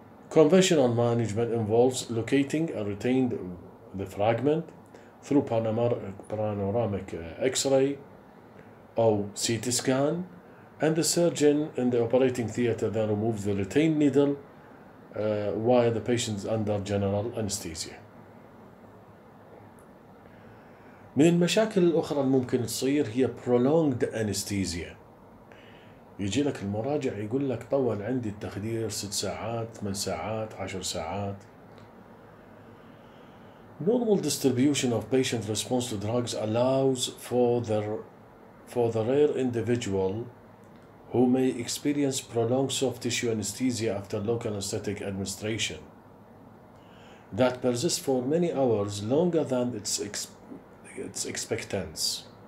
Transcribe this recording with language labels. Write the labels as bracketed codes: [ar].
[en] Conventional management involves locating a retained the fragment through panoramic X-ray or CT scan, and the surgeon in the operating theater then removes the retained needle while the patient is under general anesthesia. [ar] من المشاكل الأخرى الممكن تصير هي [en] prolonged anesthesia. [ar] يجي لك المراجع يقول لك طول عندي التخدير 6 ساعات 8 ساعات 10 ساعات. [en] Normal distribution of patient response to drugs allows for the rare individual who may experience prolonged soft tissue anesthesia after local anesthetic administration that persists for many hours longer than its expectance.